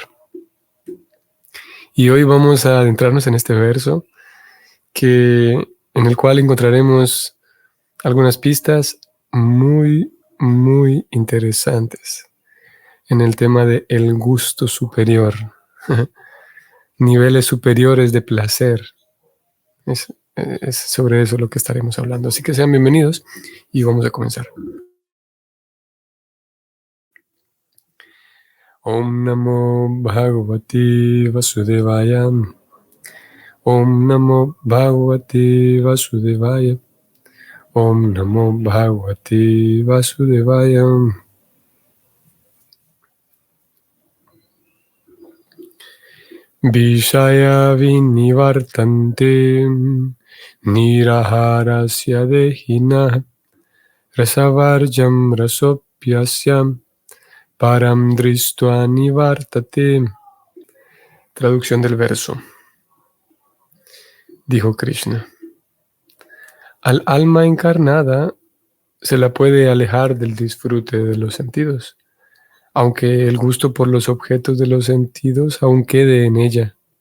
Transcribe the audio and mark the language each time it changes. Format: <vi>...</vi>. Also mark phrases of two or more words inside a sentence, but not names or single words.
<es>Y hoy vamos a adentrarnos en este verso en el cual encontraremos algunas pistas muy, muy interesantes en el tema de el gusto superior, niveles superiores de placer. Es sobre eso lo que estaremos hablando. Así que sean bienvenidos y vamos a comenzar.</es> <sa>Om Namo Bhagavate Vasudevaya. Om Namo Bhagavate Vasudevaya. Om Namo Bhagavate Vasudevaya. Vishaya vinivartante niraharasya dehina rasavarjam rasopyasyam param dristva nivartate.</sa> <es>Traducción del verso. Dijo Krishna: al alma encarnada se la puede alejar del disfrute de los sentidos, aunque el gusto por los objetos de los sentidos aún quede en ella.</es>